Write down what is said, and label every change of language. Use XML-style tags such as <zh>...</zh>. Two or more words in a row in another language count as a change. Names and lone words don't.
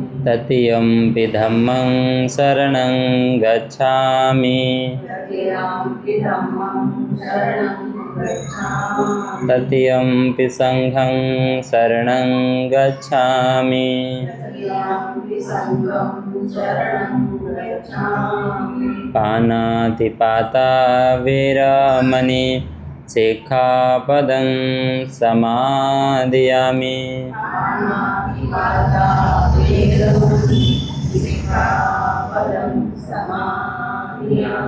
<pi>तृतीयम्पि धम्मं शरणं गच्छामि तृतीयम्पि धम्मं शरणं गच्छामि तृतीयम्पि संघं शरणं गच्छामि तृतीयम्पि संघं शरणं गच्छामि पानातिपाता वेरमणि सिक्खापदं समादयामि पानातिपाता वेरमणि सिक्खापदं समादयामि</pi>